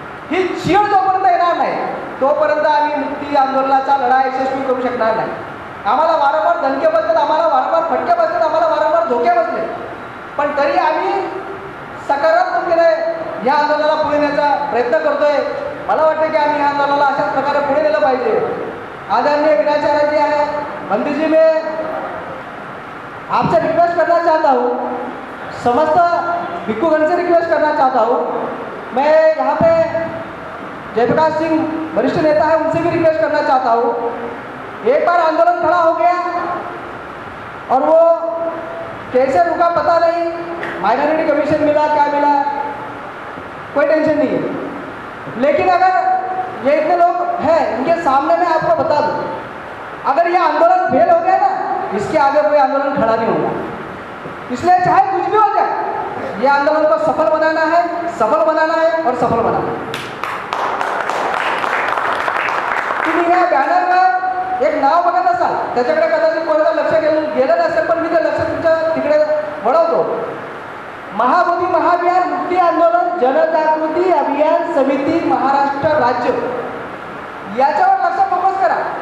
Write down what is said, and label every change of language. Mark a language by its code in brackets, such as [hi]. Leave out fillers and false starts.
[mr] ही चीड जोपर्यंत येणार नाही तोपर्यंत आम्ही मुक्ती आंदोलनाचा लढा यशस्वी करू शकणार नाही. आम्हाला वारंवार धनके बसतात, आम्हाला वारंवार फटके बसतात, आम्हाला वारंवार धोके बसले, पण तरी आम्ही सकारात्मकतेने या आंदोलनाला पुढे नेण्याचा प्रयत्न करतोय. मला वाटतं की आम्ही या आंदोलनाला अशाच प्रकारे पुढे नेलं पाहिजे. [hi] आदरणीय विनाचार्य जी है मंदिर जी, में आपसे रिक्वेस्ट करना चाहता हूँ, समस्त भिक्खुगण से रिक्वेस्ट करना चाहता हूँ. मैं यहाँ पे जयप्रकाश सिंह वरिष्ठ नेता है, उनसे भी रिक्वेस्ट करना चाहता हूँ. एक बार आंदोलन खड़ा हो गया और वो कैसे रुका पता नहीं, माइनॉरिटी कमीशन मिला, क्या मिला, कोई टेंशन नहीं है. लेकिन अगर ये इतने लोग हैं, इनके सामने मैं आपको बता दूं, अगर ये आंदोलन फेल हो गया ना, इसके आगे कोई आंदोलन खड़ा नहीं होगा. इसलिए चाहे कुछ भी हो जाए, ये आंदोलन को सफल बनाना है, सफल बनाना है और सफल बनाना है. [mr] तुम्ही या बॅनरवर एक नाव बघत असाल, त्याच्याकडे कदाचित कोणाचं लक्ष गेलं नसेल, पण मी ते लक्ष तुमच्या तिकडे वळवतो. महाबोधी महाविहार मुक्ती आंदोलन जनजागृती अभियान समिती महाराष्ट्र राज्य, याच्यावर लक्ष फोकस करा.